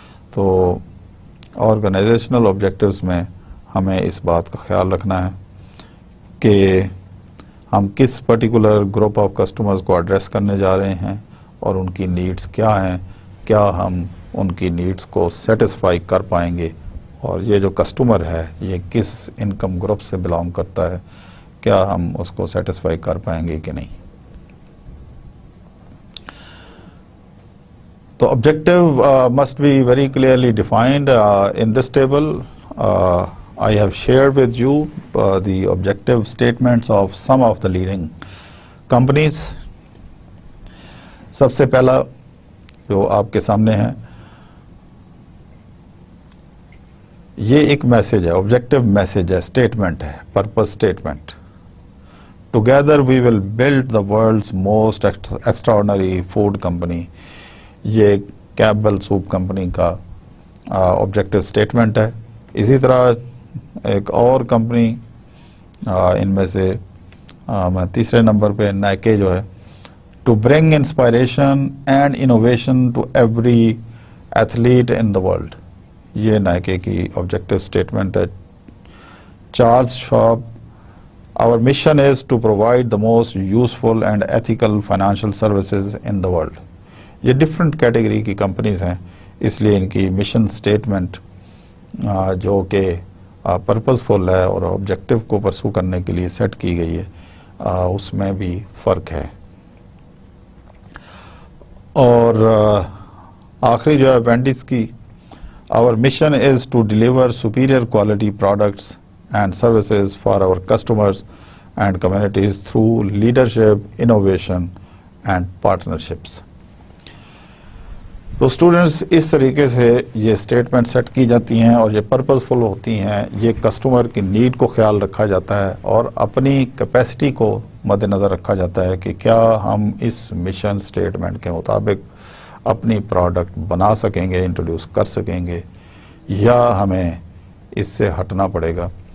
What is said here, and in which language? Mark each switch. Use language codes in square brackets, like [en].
[ur] تو organisational objectives میں ہمیں اس بات کا خیال رکھنا ہے کہ ہم کس پرٹیکولر گروپ آف کسٹمرز کو ایڈریس کرنے جا رہے ہیں اور ان کی نیڈز کیا ہیں, کیا ہم ان کی نیڈز کو سیٹسفائی کر پائیں گے, اور یہ جو کسٹمر ہے یہ کس انکم گروپ سے بلانگ کرتا ہے, کیا ہم اس کو سیٹسفائی کر پائیں گے کہ نہیں. [en] تو objective must be very clearly defined. In this table, I have shared with you the objective statements of some of the leading companies. [ur] سب سے پہلا جو آپ کے سامنے ہے یہ ایک میسج ہے, آبجیکٹو میسج ہے, اسٹیٹمنٹ ہے, purpose statement. [en] Together we will build the world's most extraordinary food company. [ur] یہ کیمبل سوپ کمپنی کا آبجیکٹو اسٹیٹمنٹ ہے. اسی طرح ایک اور کمپنی ان میں سے میں تیسرے نمبر پہ نائکے جو ہے, [en] To bring inspiration and innovation to every athlete in the world. [ur] یہ نائکے کی آبجیکٹو اسٹیٹمنٹ ہے. [en] Charles Schwab, our mission is to provide the most useful and ethical financial services in the world. [ur] یہ different category کی companies ہیں, اس لیے ان کی mission statement جو کہ پرپز فل ہے اور آبجیکٹو کو پرسو کرنے کے لیے سیٹ کی گئی ہے, اس میں بھی فرق ہے. اور آخری جو ہے وینڈیز کی, [en] our mission is to deliver superior quality products and services for our customers and communities through leadership, innovation and partnerships. [ur] تو اسٹوڈنٹس اس طریقے سے یہ اسٹیٹمنٹ سیٹ کی جاتی ہیں اور یہ پرپز فل ہوتی ہیں. یہ کسٹمر کی نیڈ کو خیال رکھا جاتا ہے اور اپنی کیپیسٹی کو مد نظر رکھا جاتا ہے کہ کیا ہم اس مشن اسٹیٹمنٹ کے مطابق اپنی پروڈکٹ بنا سکیں گے, انٹروڈیوس کر سکیں گے, یا ہمیں اس سے ہٹنا پڑے گا.